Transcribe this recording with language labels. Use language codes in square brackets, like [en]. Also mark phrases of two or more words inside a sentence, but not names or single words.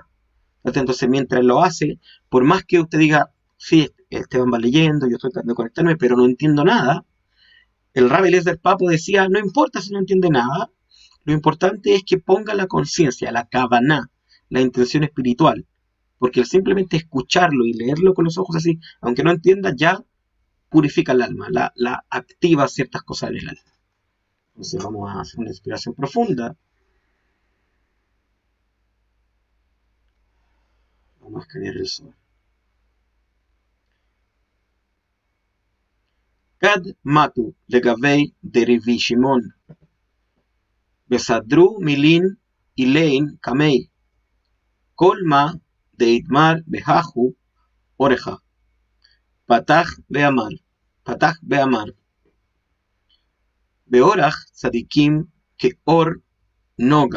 [es] Entonces, mientras lo hace, por más que usted diga, sí, Esteban va leyendo, yo estoy tratando de conectarme, pero no entiendo nada, el Rabbi Eliezer Papo decía, no importa si no entiende nada, lo importante es que ponga la conciencia, la kavaná, la intención espiritual, porque el simplemente escucharlo y leerlo con los ojos así, aunque no entienda, ya purifica el alma, la activa ciertas cosas en el alma. Entonces vamos a hacer una inspiración profunda. Vamos a escanear el sol. [arc] כד מטו לגבי דרבי שמעון. בסדרו מלין אלין קמיה. כל מה דאתמר בההוא אורחא. פתח ואמר. פתח ואמר. [he] וארח צדיקים כאור נגה.